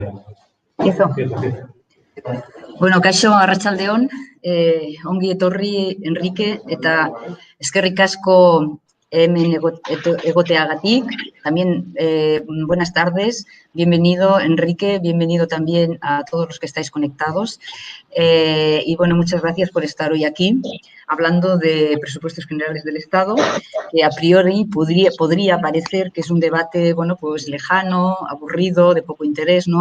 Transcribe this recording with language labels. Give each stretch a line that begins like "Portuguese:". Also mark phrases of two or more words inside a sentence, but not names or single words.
Spanish: Empiezo.
Basque: Bueno, kaixo arratsaldeon, ongi etorri Enrique, eta eskerrik asko hemen egoteagatik.
Spanish: También buenas tardes, bienvenido Enrique, bienvenido también a todos los que estáis conectados. Y bueno, muchas gracias por estar hoy aquí hablando de presupuestos generales del Estado, que a priori podría parecer que es un debate, bueno, pues lejano, aburrido, de poco interés, ¿no?